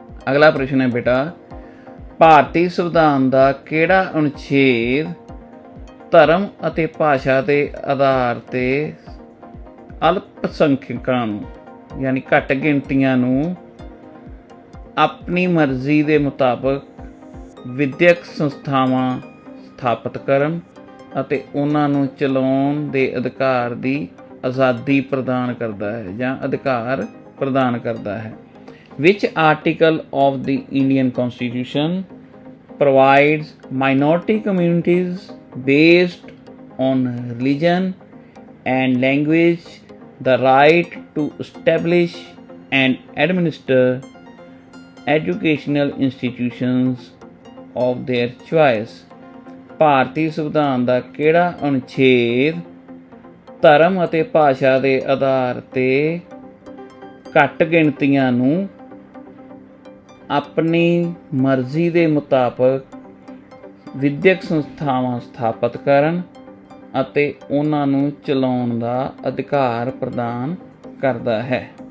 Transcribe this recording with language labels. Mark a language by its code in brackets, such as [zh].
[pa] ਅਗਲਾ ਪ੍ਰਸ਼ਨ ਹੈ ਬੇਟਾ, ਭਾਰਤੀ ਸੰਵਿਧਾਨ ਦਾ ਕਿਹੜਾ ਅਨੁਛੇਦ ਧਰਮ ਅਤੇ ਭਾਸ਼ਾ ਦੇ ਆਧਾਰ 'ਤੇ ਅਲਪ ਸੰਖਿਅਕਾਂ ਨੂੰ ਯਾਨੀ ਘੱਟ ਗਿਣਤੀਆਂ ਨੂੰ ਆਪਣੀ ਮਰਜ਼ੀ ਦੇ ਮੁਤਾਬਕ ਵਿਦਿਅਕ ਸੰਸਥਾਵਾਂ ਸਥਾਪਿਤ ਕਰਨ ਅਤੇ ਉਹਨਾਂ ਨੂੰ ਚਲਾਉਣ ਦੇ ਅਧਿਕਾਰ ਦੀ ਆਜ਼ਾਦੀ ਪ੍ਰਦਾਨ ਕਰਦਾ ਹੈ ਜਾਂ ਅਧਿਕਾਰ ਪ੍ਰਦਾਨ ਕਰਦਾ ਹੈ? [en] Which article of the Indian Constitution provides minority communities based on religion and language the right to establish and administer educational institutions of their choice। [pa] ਭਾਰਤੀ ਸੰਵਿਧਾਨ ਦਾ ਕਿਹੜਾ ਅਨੁਛੇਦ ਧਰਮ ਅਤੇ ਭਾਸ਼ਾ ਦੇ ਆਧਾਰ 'ਤੇ ਘੱਟ ਗਿਣਤੀਆਂ ਨੂੰ ਆਪਣੀ ਮਰਜ਼ੀ ਦੇ ਮੁਤਾਬਕ ਵਿਦਿਅਕ ਸੰਸਥਾਵਾਂ ਸਥਾਪਿਤ ਕਰਨ ਅਤੇ ਉਹਨਾਂ ਨੂੰ ਚਲਾਉਣ ਦਾ ਅਧਿਕਾਰ ਪ੍ਰਦਾਨ ਕਰਦਾ ਹੈ?